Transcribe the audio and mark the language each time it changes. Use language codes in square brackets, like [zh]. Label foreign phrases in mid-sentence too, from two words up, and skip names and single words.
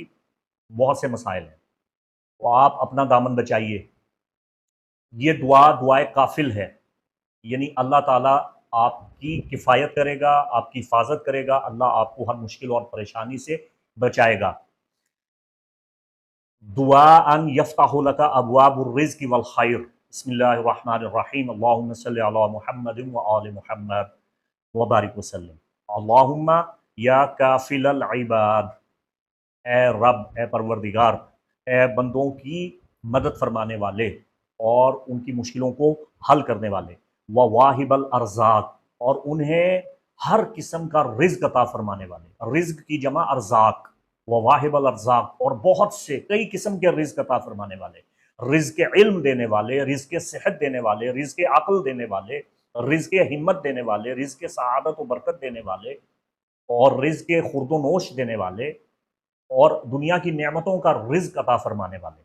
[hi] बहुत से मसाइल हैं, तो आप अपना दामन बचाइए। ये दुआए काफिल है, यानी अल्लाह ताला आपकी किफ़ायत करेगा, आपकी हिफाजत करेगा, अल्लाह आपको हर मुश्किल और परेशानी से बचाएगा। [ar] دعاء أن يفتح لك أبواب الرزق والخير. بسم الله الرحمن الرحيم. اللهم صل على محمد وآل محمد وبارك وسلم. اللهم يا كافل العباد, [hi] ए रब, ए परवरदिगार, ए बंदों की मदद फरमाने वाले और उनकी मुश्किलों को हल करने वाले, [ar] وواهب الأرزاق, [hi] और उन्हें हर किस्म का रिज़्क़ अता फरमाने वाले। रिज़्क़ की जमा अरज़ाक, [ar] وواهب الأرزاق, [hi] और बहुत से कई किस्म के रिज़्क़ अता फरमाने वाले, रिज़्क़ इल्म देने वाले, रिज़्क़ सेहत देने वाले, रिज़्क़ अक़ल देने वाले, रिज़्क़ हिम्मत देने वाले, रिज़्क़ सआदत व बरकत देने वाले, और रिज़्क़ खुर्द-ओ-नोश देने वाले, और दुनिया की नेमतों का रिज़्क़ अता फरमाने वाले।